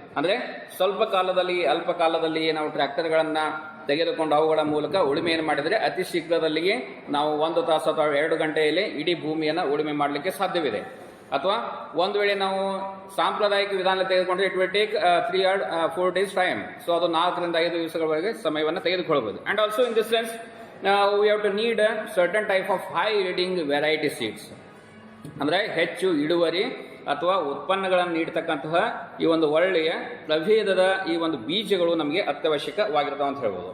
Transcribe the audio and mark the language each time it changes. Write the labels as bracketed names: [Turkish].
[Kannada] ಅಂದರೆ ಸ್ವಲ್ಪ ಕಾಲದಲ್ಲಿ ಅಲ್ಪ ಕಾಲದಲ್ಲಿ ನಾವು ಟ್ರ್ಯಾಕ್ಟರ್ಗಳನ್ನು ತೆಗೆದುಕೊಂಡು ಅವುಗಳ ಮೂಲಕ ಉಳುಮೆಯನ್ನು ಮಾಡಿದರೆ ಅತಿ ಶೀಘ್ರದಲ್ಲಿಯೇ ನಾವು 1 ತಾಸು ಅಥವಾ 2 ಗಂಟೆಯಲ್ಲಿ ಇಡೀ ಭೂಮಿಯನ್ನು ಉಳುಮೆ ಮಾಡಲಿಕ್ಕೆ ಸಾಧ್ಯವಿದೆ. ಅಥವಾ ಒಂದು ವೇಳೆ ನಾವು ಸಾಂಪ್ರದಾಯಿಕ ವಿಧಾನ ತೆಗೆದುಕೊಂಡ್ರೆ [English] It will take 3 or 4 days time. [Kannada] So ಅದು 4 ರಿಂದ 5 ದಿವಸಗಳವರೆಗೆ ಸಮಯವನ್ನು ತೆಗೆದುಕೊಳ್ಳಬಹುದು. [English] And also in this sense we have to need a certain type of high yielding variety seeds. [Kannada] ಅಂದರೆ ಹೆಚ್ಚು ಇಳುವರಿ ಅಥವಾ ಉತ್ಪನ್ನಗಳನ್ನು ನೀಡತಕ್ಕಂತಹ ಈ ಒಂದು ಒಳ್ಳೆಯ ಪ್ರಭೇದದ ಈ ಒಂದು ಬೀಜಗಳು ನಮಗೆ ಅತ್ಯವಶ್ಯಕವಾಗಿರ್ತಾವೆ ಅಂತ ಹೇಳ್ಬೋದು.